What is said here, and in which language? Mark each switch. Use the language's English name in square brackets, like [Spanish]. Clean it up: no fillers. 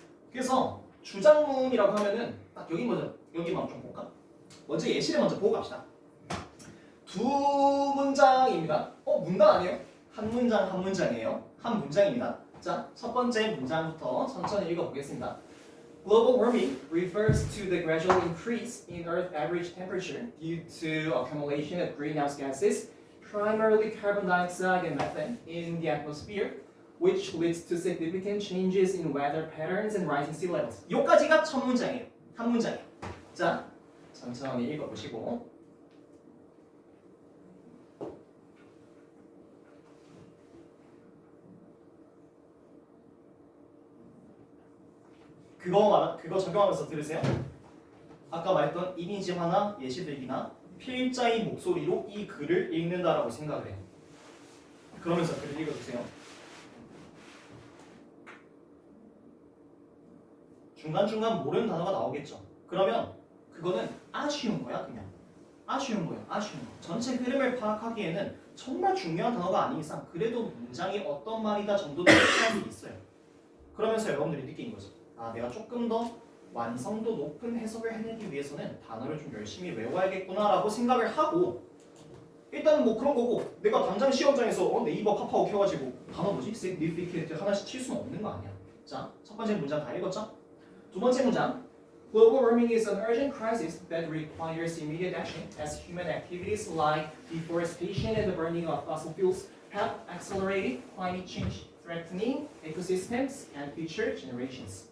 [Korean] 그래서 주장문이라고 하면은 딱 여기만 좀 볼까? 먼저 예시를 먼저 보고 갑시다. 두 문장입니다. 문단 아니에요? 한 문장이에요. 한 문장입니다. 자, 첫 번째 문장부터 천천히 읽어보겠습니다. [English] Global warming refers to the gradual increase in Earth's average temperature due to accumulation of greenhouse gases, primarily carbon dioxide and methane, in the atmosphere, which leads to significant changes in weather patterns and rising sea levels. [Korean] 여기까지가 첫 문장이에요. 한 문장이에요. 자, 천천히 읽어보시고. 그거 적용하면서 들으세요. 아까 말했던 이미지화나 예시들기나 필자의 목소리로 이 글을 읽는다라고 생각을 해요. 그러면서 글을 읽어주세요. 중간중간 모르는 단어가 나오겠죠. 그러면 그거는 아쉬운 거야, 그냥. 아쉬운 거야, 아쉬운 거. 전체 흐름을 파악하기에는 정말 중요한 단어가 아닌 이상 그래도 문장이 어떤 말이다 정도는 필요한 게 있어요. 그러면서 여러분들이 느끼는 거죠. 아, 내가 조금 더 완성도 높은 해석을 해내기 위해서는 단어를 좀 열심히 외워야겠구나라고 생각을 하고 일단은 뭐 그런 거고 내가 당장 시험장에서 네이버 카카오 켜가지고 단어 뭐지? significant 하나씩 칠 수는 없는 거 아니야. 자, 첫 번째 문장 다 읽었죠? 두 번째 문장 [English] Global warming is an urgent crisis that requires immediate action as human activities like deforestation and the burning of fossil fuels have accelerated climate change, threatening ecosystems and future generations.